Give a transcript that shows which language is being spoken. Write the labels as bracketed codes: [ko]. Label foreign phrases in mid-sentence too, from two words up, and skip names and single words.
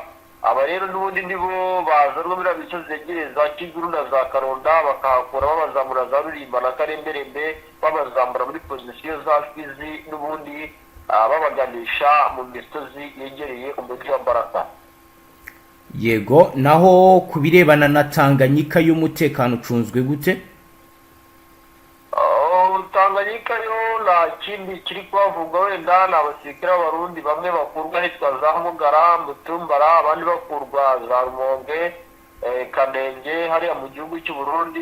[rn] Aba rero n'ubundi nibo bazanwa muri misozi yegereye za Kiguru na za Karonda, bakahakura babazamura za Rulimba na Karemberembe, babazamura muri pozisiyo za Fizi n'ubundi babaganisha mu misozi yegereye umujyi wa Baraka. Yego, naho kubirebana na Tanganyika y'umutekano ucunzwe gute? Tanganyika yo nta kindi kiri kwavugwa, wenda ni abasirikare b'abarundi bamwe bakurwa ahitwa za Mugara, Mutumbara, abandi bakurwa za Rumonge, Kanenge hariya mu gihugu cy'u Burundi.